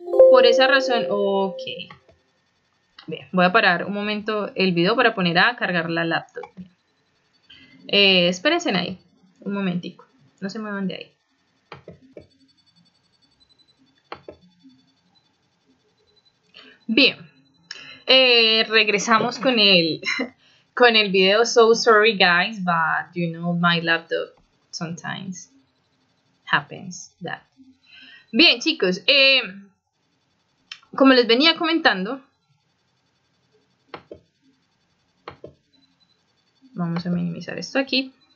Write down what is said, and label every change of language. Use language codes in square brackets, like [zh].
[es] Por esa razón, ok. Bien, voy a parar un momento el video para poner a cargar la laptop. Espérense ahí, un momentico. No se muevan de ahí. Bien, regresamos con el video. [en] So sorry guys, but you know my laptop sometimes happens that. [es] Bien chicos, como les venía comentando, vamos a minimizar esto aquí.